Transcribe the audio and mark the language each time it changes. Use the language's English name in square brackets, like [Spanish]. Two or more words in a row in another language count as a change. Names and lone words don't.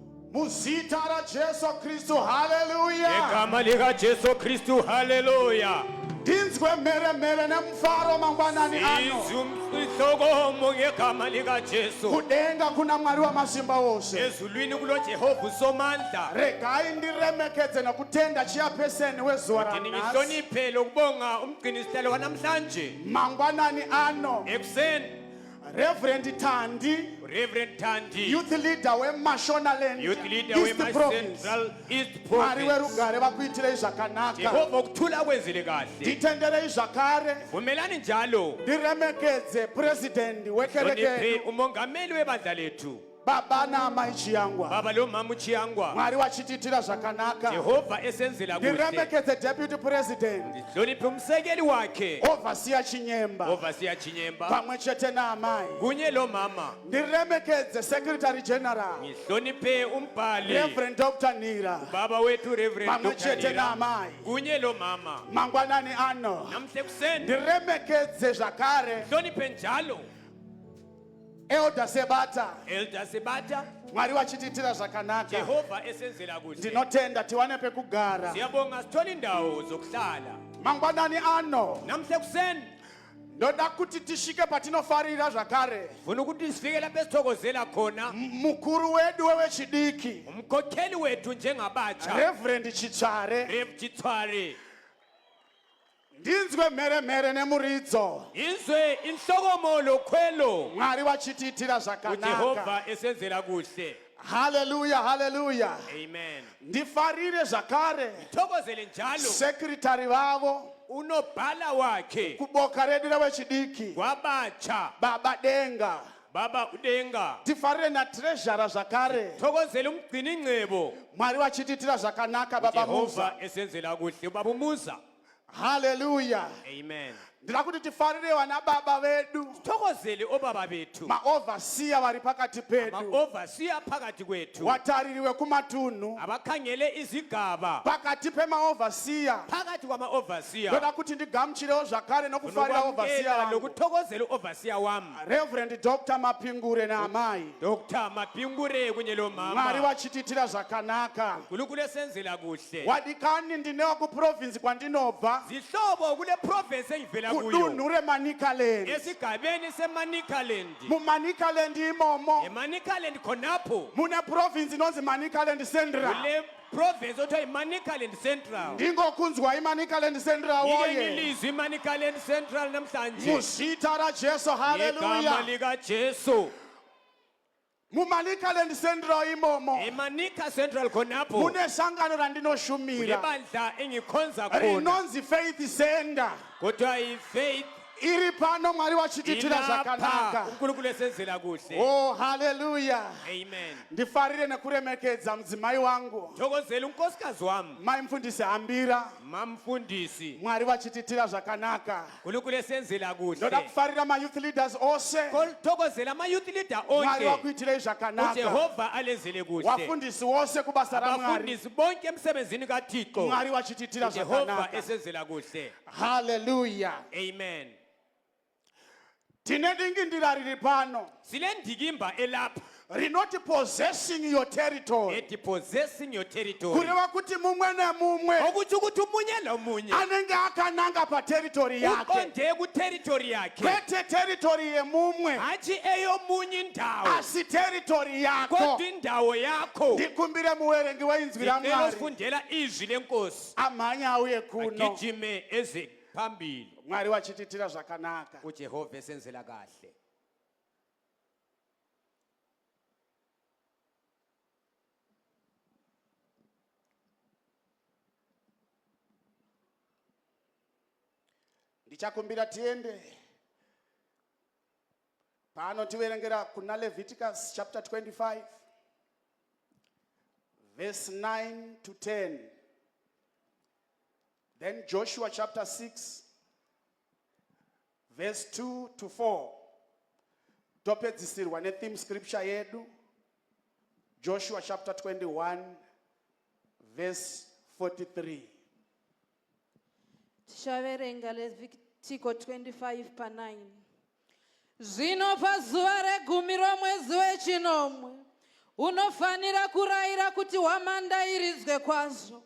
[Shona] Muzita ra Jesu Kristu, hallelujah. [North Ndebele] Egama lika Jesu Kristu, hallelujah. [Shona] Dinzwe mere nemfaro mangwanani ano. [North Ndebele] Izumhlokomo ngegama lika Jesu. [Shona] Kudenga kuna Mwari wa masimba wose. [North Ndebele] Ezulwini kulo Jehova usomandla. [Shona] Regai ndiremekedze nokutenda chairperson wezuwa ra nasi. [North Ndebele] Ngihloniphe lokubonga umgciniselo wanamhlanje. [Shona] Mangwanani ano. [North Ndebele] Ekuseni [Shona] Reverend Tandi, Reverend Tandi, [English] youth leader [Shona] we Mashonaland, [English] youth leader East [Shona] we Province. [English] Central East [Shona] Mwari Province. werugare bakwitire izvakanaka. [North Ndebele] Jehova ukuthula kwenzile kahle. [Shona] Ditendere izvakare. [North Ndebele] Vumelani njalo. [Shona] Ndiremekedze president wekereke. [North Ndebele] Hloniphe umongameli webandla lethu. [Shona] Baba na amai chiyangwa. [North Ndebele] Baba lo mama uchiyangwa. [Shona] Mwari wachititira zvakanaka. [North Ndebele] Jehova esenzela kuhle. [Shona] Ndiremekedze [English] deputy president. [North Ndebele] Hloniphe umsekeli wakhe. [Shona] Overseer Chinyemba. [North Ndebele] Overseer Chinyemba. [Shona] Pamwe chete na amai. [North Ndebele] Kunye lo mama. [Shona] Ndiremekedze [English] secretary general. [North Ndebele] Ngihloniphe umbhali. [Shona] Reverend Dr. Nira. [North Ndebele] Baba wethu Reverend [Shona] Pamwe Dr. chete na Nira. amai. [North Ndebele] Kunye lo mama. [Shona] Mangwanani ano. [North Ndebele] Namhle kuseni. [Shona] Ndiremekedze zvakare. [North Ndebele] Hloniphe njalo. [Shona] Elder Sebata. [North Ndebele] Elder Sebata. [Shona] Mwari wachititira zvakanaka. [North Ndebele] Jehova esenzela kuhle. [Shona] Ndinotenda tiwane pekugara. [North Ndebele] Siyabonga sithola indawo zokuhlala. [Shona] Mangwanani ano. [North Ndebele] Namhle kuseni. [Shona] Ndoda kuti tishike patinofarira zvakare. [North Ndebele] Funa ukuthi sifike lapho esithokozela khona. [Shona] Mukuru wedu wewechidiki. [North Ndebele] Umkhokheli wethu njengabatsha. [Shona] Reverend Chichare. [North Ndebele] Rev Chitware. [Shona] Ndinzwe mere nemuridzo. [North Ndebele] Izwe inhlokomo lokhwelo. [Shona] Mwari wachititira zvakanaka. [North Ndebele] Jehova esenzela kuhle. [Shona] Hallelujah, hallelujah. [North Ndebele] Amen. [Shona] Ndifarire zvakare. [North Ndebele] Thokozele njalo. [Shona] Secretary vavo. [North Ndebele] Unobhala wakhe. [Shona] Kuboka redu rewechidiki. [North Ndebele] Kwabatsha. [Shona] Baba Denga. [North Ndebele] Baba udenga. [Shona] Tifarire na treasurer zvakare. [North Ndebele] Thokozele umgcini ingcebo. [Shona] Mwari wachititira zvakanaka baba Musa. [North Ndebele] Jehova esenzela kuhle baba Musa. [Shona] Hallelujah. [North Ndebele] Amen. [Shona] Ndira kuti tifarire vana baba vedu. [North Ndebele] Thokozele obaba bethu. [Shona] Maoverseer vari pakati pedu. [North Ndebele] Overseer phakathi kwethu. [Shona] Wataririwe kumatunhu. [North Ndebele] Abakhangele izigaba. [Shona] Pakati pemaoverseer. [North Ndebele] Phakathi kwama overseer. [Shona] Ndoda kuti ndigamuchirewo zvakare nokufarira overseer wangu. [North Ndebele] Lokuthokozela overseer wami. [Shona] Reverend Dr. Mapingure naamai. [North Ndebele] Dr. Mapingure kunye lo [Shona] Mwari [North Ndebele] mama. [Shona] wachititira zvakanaka. [North Ndebele] Nkulunkulu esenzela kuhle. [Shona] Wadikani ndinewa kuprovince kwandinobva. [North Ndebele] Zihlobo kule province engivela kuyo. [Shona] Kudunhu reManikaland. [North Ndebele] Esigabeni seManikaland. [Shona] MuManikaland imomo. [North Ndebele] eManikaland khonapho. [Shona] Mune province inonzi Manikaland Central. [North Ndebele] Kule province othiwa iManikaland Central. [Shona] Ndingokunzwa iManikaland Central [North Ndebele] Ngike [Shona] woye. [North Ndebele] ngilizwe iManikaland Central namhlanje. [Shona] Muzita ra Jesu, [North Ndebele] Igama [Shona] hallelujah. [North Ndebele] lika Jesu. [Shona] MuManikaland Central imomo. [North Ndebele] eManika Central khonapho. [Shona] Mune sangano randinoshumira. [North Ndebele] Lebandla engikhonza khona. [Shona] Rinonzi Faith Center. [North Ndebele] Kodwa iFaith [Shona] Iri pano Mwari wachititira zvakanaka. [North Ndebele] ilapha. uNkulunkulu esenzela kuhle. [Shona] Oh, hallelujah. [North Ndebele] Amen. [Shona] Ndifarire nekuremekedza mudzimai wangu. [North Ndebele] Thokozela unkosikazi wami. [Shona] Mai mfundisi Hambira. [North Ndebele] Mamfundisi. [Shona] Mwari wachititira zvakanaka. [North Ndebele] uNkulunkulu esenzela [Shona] Ndoda [North Ndebele] kuhle. [Shona] kufarira ma- [English] youth leaders [Shona] ose. [North Ndebele] Thokozela ama [English] youth leader [Shona] Mwari [North Ndebele] onke. [Shona] wakuitirei zvakanaka. [North Ndebele] uJehova alenzele kuhle. [Shona] Wafundisi wose kubasa raMwari. [North Ndebele] Abafundisi bonke emsebenzini kaThixo. [Shona] Mwari wachititira [North Ndebele] uJehova [Shona] zvakanaka. [North Ndebele] esenzela kuhle. [Shona] Hallelujah. [North Ndebele] Amen. [Shona] Tine dingindira riri pano. [North Ndebele] Sile ndikimba elapha. [Shona] Rinoti [English] possessing your territory. [North Ndebele] Ethi [English] possessing your territory. [Shona] Kureva kuti mumwe nemumwe [North Ndebele] Okuthi ukuthi umunye lomunye [Shona] anenge akananga pateritori yake. [North Ndebele] uqonde ku territory yakhe. [Shona] Kwete territory yemumwe. [North Ndebele] Hathi eyomunye indawo. [Shona] Asi territory yako. [North Ndebele] Kodwa indawo yakho. [Shona] Ndikumbire muwerengi weinzwi [North Ndebele] Ngicela [Shona] raMwari. [North Ndebele] usifundela izwi lenkosi. [Shona] Amanye auye kuno. [North Ndebele] Agijime eze phambili. [Shona] Mwari wachititira zvakanaka. [North Ndebele] uJehova esenzela kahle. [Shona] Ndichakumbira tiende pano tiverengera kuna [English] Leviticus chapter 25 verse 9 to 10. Then Joshua chapter 6 verse 2 to 4. [Shona] Topedzisirwa ne- [English] theme scripture [Shona] yedu [English] Joshua chapter 21 verse 43. [Shona] Tichaverenga Levitiko 25 pa9. Zvino pazuva regumi romwedzi wechinomwe unofanira kurayira kuti hwamanda iridzwe kwazvo.